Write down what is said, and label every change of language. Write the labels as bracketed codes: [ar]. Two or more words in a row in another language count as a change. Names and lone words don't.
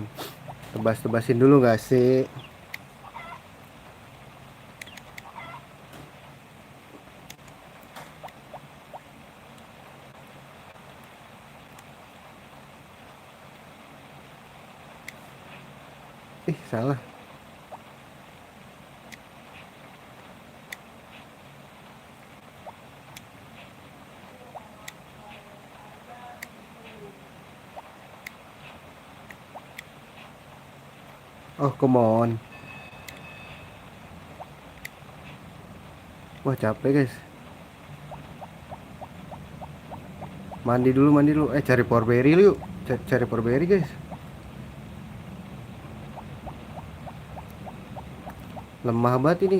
[id] Tebas-tebasin dulu gak sih? Salah. [en] Oh, come on. [id] Wah, capek, guys. Mandi dulu, mandi dulu. Cari power berry lu yuk. Cari power berry, guys. Lemah banget ini.